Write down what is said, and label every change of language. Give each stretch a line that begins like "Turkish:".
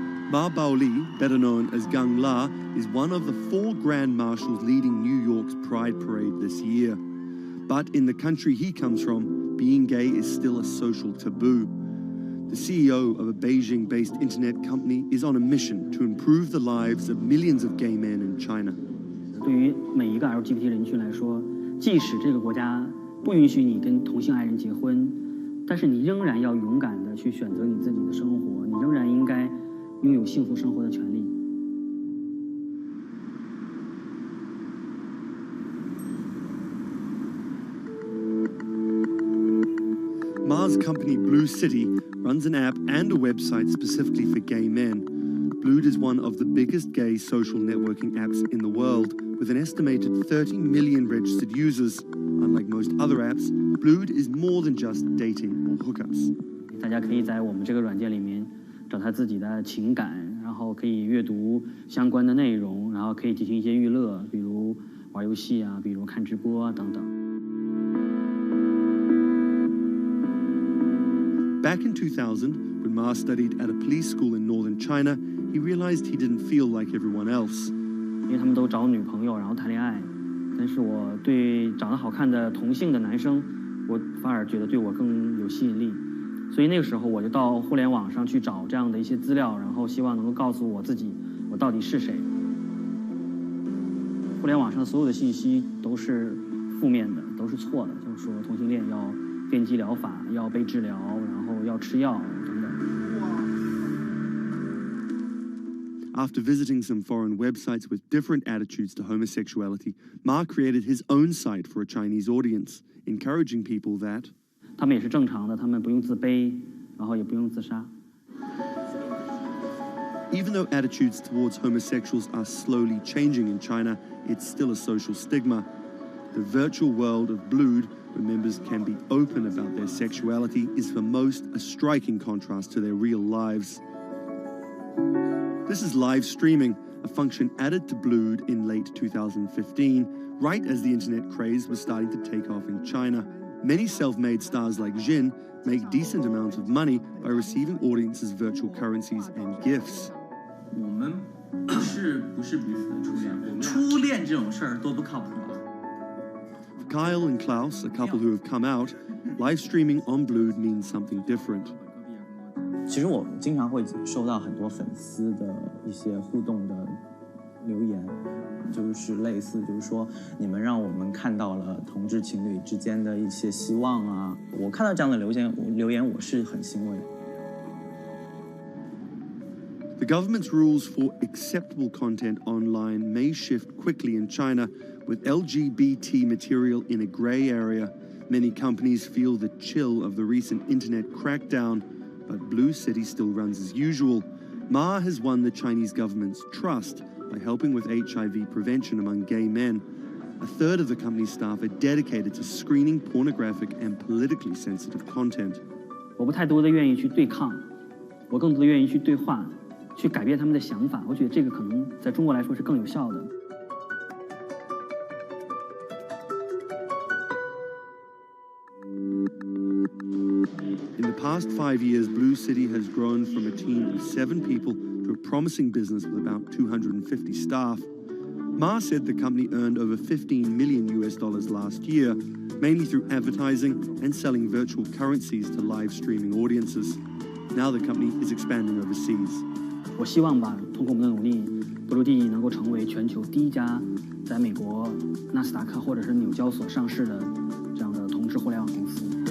English: Ma Baoli, better known as Gang La, is one of the 4 Grand Marshals leading New York's Pride Parade this year. But in the country he comes from, being gay is still a social taboo. The CEO of a Beijing-based internet company is on a mission to improve the lives of millions of gay men in China.
Chinese: 对于每一个 LGBT 人群来说，即使这个国家不允许你跟同性爱人结婚，但是你仍然要勇敢地去选择你自己的生活，你仍然应该拥有幸福生活的权利。
English: Ma's company Blue City runs an app and a website specifically for gay men. Blue is one of the biggest gay social networking apps in the world, with an estimated 30 million registered users. Unlike most other apps, Blue is more than just dating or hookups.
Chinese: 大家可以在我们这个软件里面找他自己的情感，然后可以阅读相关的内容，然后可以进行一些娱乐，比如玩游戏啊，比如看直播啊等等。
English: Back in 2000, when Ma studied at a police school in northern China, he realized he didn't feel like everyone else.
Chinese: 因为他们都找女朋友，然后谈恋爱，但是我对长得好看的同性的男生，我反而觉得对我更有吸引力。所以那个时候我就到互联网上去找这样的一些资料，然后希望能够告诉我自己我到底是谁。互联网上所有的信息都是负面的，都是错的，就是说同性恋要电击疗法，要被治疗，然后要吃药等等。
English: After visiting some foreign websites with different attitudes to homosexuality, Ma created his own site for a Chinese audience, encouraging people that
Chinese: 他们也是正常的，他们不用自卑，然后也不用自杀。
English: Even though attitudes towards homosexuals are slowly changing in China, it's still a social stigma. The virtual world of Blued, where members can be open about their sexuality, is for most a striking contrast to their real lives. This is live streaming, a function added to Blued in late 2015, right as the internet craze was starting to take off in China. Many self-made stars like Jin make decent amounts of money by receiving audiences' virtual currencies and gifts.
Chinese: 我们不是彼此的初恋，初恋这种事儿多不靠谱啊。
English: For Kyle and Klaus, a couple who have come out, live streaming on Blued means something different.
Chinese: 其实我经常会收到很多粉丝的一些互动的留言，就是类似就是说你们让我们看到了同志情侣之间的一些希望啊，我看到这样的留言我是很欣慰。
English: The government's rules for acceptable content online may shift quickly in China, with LGBT material in a grey area. Many companies feel the chill of the recent internet crackdown, but Blue City still runs as usual. Ma has won the Chinese government's trust by helping with HIV prevention among gay men. A third of the company's staff are dedicated to screening pornographic and politically sensitive content.
Chinese: 我不太多的愿意去对抗，我更多的愿意去对话，去改变他们的想法。我觉得这个可能在中国来说是更有效的。
English: In the past 5 years, Blue City has grown from a team of 7 people to a promising business with about 250 staff. Ma said the company earned over $15 million last year, mainly through advertising and selling virtual currencies to live streaming audiences. Now the company is expanding overseas.
Chinese: 我希望吧，通过我们的努力，Blue能够成为全球第一家在美国纳斯达克或者是纽交所上市的这样的同志互联网公司。